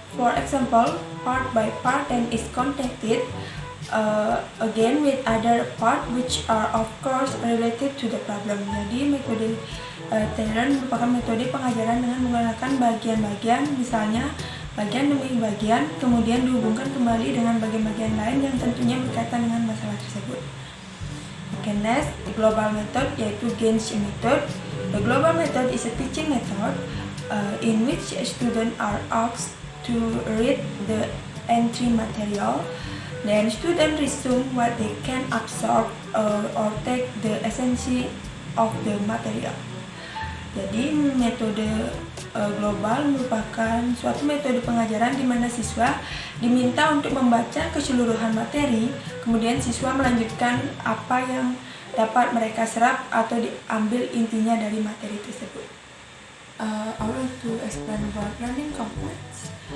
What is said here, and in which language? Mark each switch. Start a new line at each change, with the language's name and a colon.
English: For example, part by part and is connected again with other part which are of course related to the problem.
Indonesian: Jadi metode Taylor merupakan metode pengajaran dengan menggunakan bagian-bagian, misalnya bagian demi bagian, kemudian dihubungkan kembali dengan bagian-bagian lain yang tentunya berkaitan dengan masalah tersebut.
English: Okay, next, the global method yaitu Gaines method. The global method is a teaching method in which students are asked to read the entry material. Then students resume what they can absorb or take the essence of the material.
Indonesian: Jadi metode global merupakan suatu metode pengajaran di mana siswa diminta untuk membaca keseluruhan materi, kemudian siswa melanjutkan apa yang dapat mereka serap atau diambil intinya dari materi tersebut. I want to explain about learning components.